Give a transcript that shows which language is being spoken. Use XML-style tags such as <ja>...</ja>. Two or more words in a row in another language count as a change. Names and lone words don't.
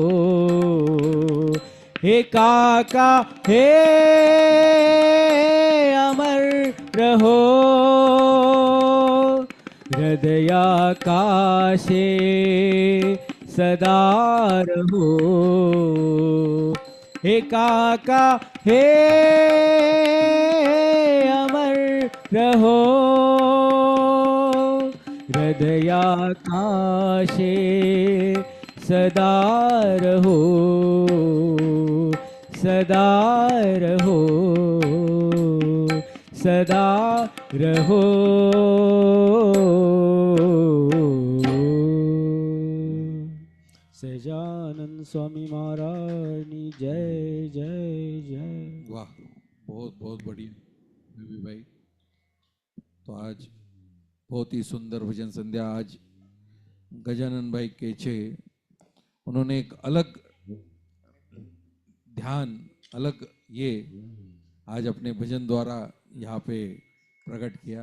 <hi>हे काका हे अमर रहो, हृदयाकाशे सदा रहो। हे काका हे अमर रहो, हृदयाकाशे सदा रहो, सदा रहो, सदा रहो। सहजानंद स्वामी महाराज की जय जय जय। वाह, बहुत बहुत बढ़िया रवि भाई। तो आज बहुत ही सुंदर भजन संध्या आज गजानन भाई केचे, उन्होंने एक अलग ध्यान, अलग ये आज अपने भजन द्वारा यहाँ पे प्रकट किया।</hi>